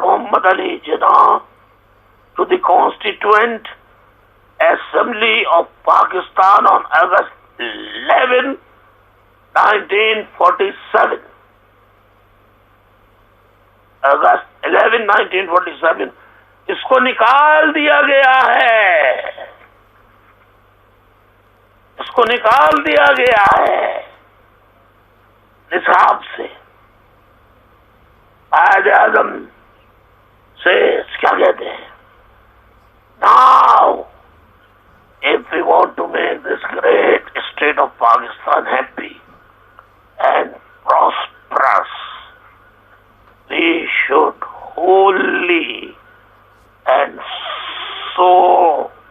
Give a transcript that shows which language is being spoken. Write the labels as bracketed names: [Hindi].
[English] Muhammad Ali Jinnah to the Constituent Assembly of Pakistan on August 11, 1947. August 11, 1947. [Urdu] اس کو نکال دیا گیا ہے، اس کو نکال دیا گیا ہے نصاب سے. قائد اعظم سے کیا کہتے ہیں؟ [English] Now, if we want to make this great state of Pakistan happy and prosperous, we should wholly and solely